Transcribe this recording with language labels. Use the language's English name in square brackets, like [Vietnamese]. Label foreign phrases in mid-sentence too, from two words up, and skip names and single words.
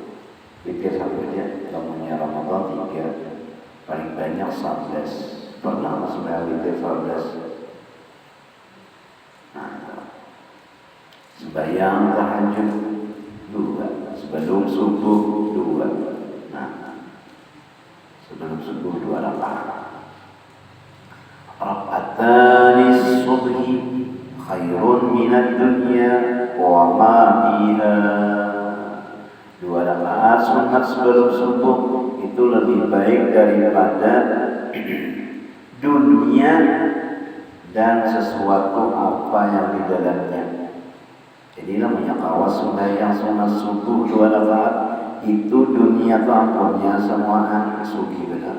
[Banjar] Witir 1 aja, namanya Ramadan 3, paling banyak 11. Pernah sampai witir 11. Nah, sembahyang tahajud 2, sebelum subuh 2. Nah, sebelum subuh 2 rakaat. [Arabic] ركعتا الصبح خير من الدنيا وما فيها. [Banjar] 2 rakaat sunat sebelum subuh itu lebih baik daripada dunia dan sesuatu apa yang di dalamnya. Jadi namanya kawas sembahyang sunat subuh 2 rakaat itu dunia itu ampunnya semua anak sugi benar.